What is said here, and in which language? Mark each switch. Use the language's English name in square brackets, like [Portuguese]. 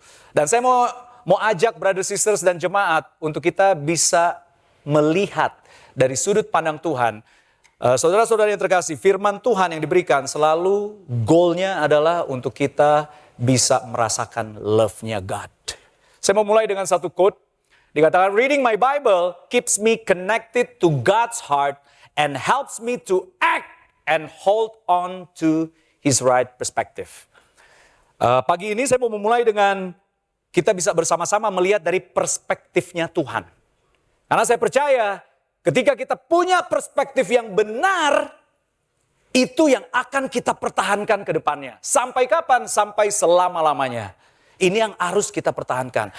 [Indonesian] Dan saya mau ajak brother sisters dan jemaat untuk kita bisa melihat dari sudut pandang Tuhan. Saudara-saudara yang terkasih, firman Tuhan yang diberikan selalu goalnya adalah untuk kita bisa merasakan love-nya God. Saya mau mulai dengan satu quote. Dikatakan, [English] reading my Bible keeps me connected to God's heart and helps me to act and hold on to His right perspective. [Indonesian] Pagi ini saya mau memulai dengan kita bisa bersama-sama melihat dari perspektifnya Tuhan. Karena saya percaya ketika kita punya perspektif yang benar, itu yang akan kita pertahankan ke depannya. Sampai kapan? Sampai selama-lamanya. Ini yang harus kita pertahankan.